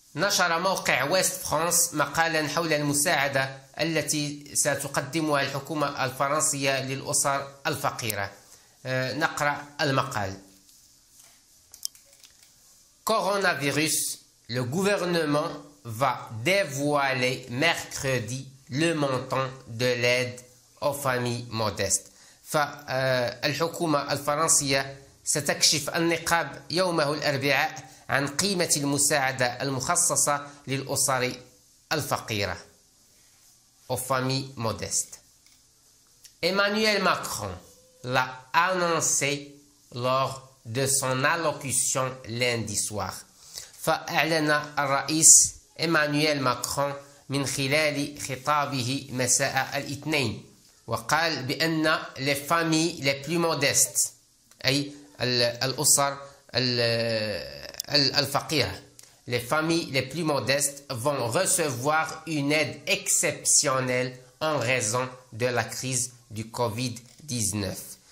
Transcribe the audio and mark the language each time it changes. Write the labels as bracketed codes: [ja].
[ar] نشر موقع ويست فرانس مقالا حول المساعدة التي ستقدمها الحكومة الفرنسية للأسر الفقيرة. نقرأ المقال. [fr] Coronavirus, le gouvernement va dévoiler mercredi le montant de l'aide aux familles modestes. [ar] فالحكومة الفرنسية ستكشف النقاب يومه الأربعاء عن قيمة المساعدة المخصصة للأسر الفقيرة [fr] aux familles modestes. Emmanuel Macron l'a annoncé lors de son allocution lundi soir. [ar] فأعلن الرئيس إيمانويل ماكرون من خلال خطابه مساء الاثنين وقال بأن [fr] les familles les plus modestes [ar] أي الأسر الفقيرة [fr] les familles les plus modestes vont recevoir une aide exceptionnelle en raison de la crise du Covid-19.